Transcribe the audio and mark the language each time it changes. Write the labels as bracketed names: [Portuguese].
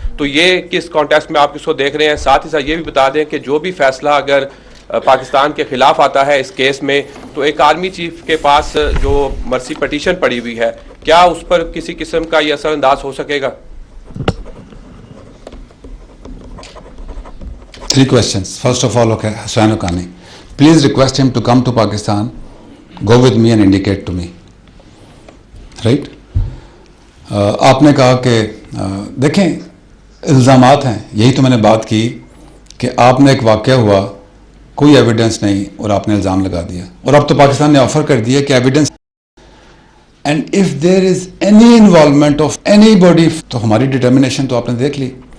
[Urdu] تو یہ کس کانٹیکسٹ میں آپ اس کو دیکھ رہے ہیں؟ ساتھ ہی ساتھ یہ بھی بتا دیں کہ جو بھی فیصلہ اگر پاکستان کے خلاف آتا ہے اس کیس میں, تو ایک آرمی چیف کے پاس جو مرسی پٹیشن پڑی ہوئی ہے, کیا اس پر کسی قسم کا یہ اثر انداز ہو سکے گا؟ [English] 3 questions. First of all, okay, Hussain Haqqani, please request him to come to Pakistan, go with me and indicate to me. Right? [Urdu] آپ نے کہا کہ دیکھیں الزامات ہیں, یہی تو میں نے بات کی کہ آپ نے ایک واقعہ ہوا, کوئی ایویڈنس نہیں اور آپ نے الزام لگا دیا, اور اب تو پاکستان نے آفر کر دیا کہ evidence, [English] and if there is any involvement of any body, [Urdu] تو ہماری ڈٹرمنیشن تو آپ نے دیکھ لی.